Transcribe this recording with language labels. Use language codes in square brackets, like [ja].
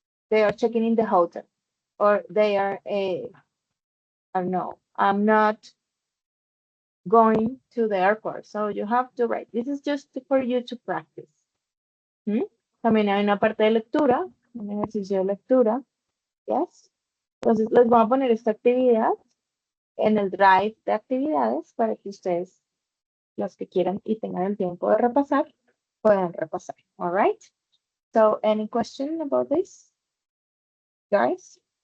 [en] They are checking in the hotel. Or they are, I don't know, I'm not going to the airport. So you have to write. This is just for you to practice. [es] También hay una parte de lectura, un ejercicio de lectura. Yes. Entonces les voy a poner esta actividad en el drive de actividades para que ustedes, los que quieran y tengan el tiempo de repasar, puedan repasar. [en] All right. So any question about this, guys?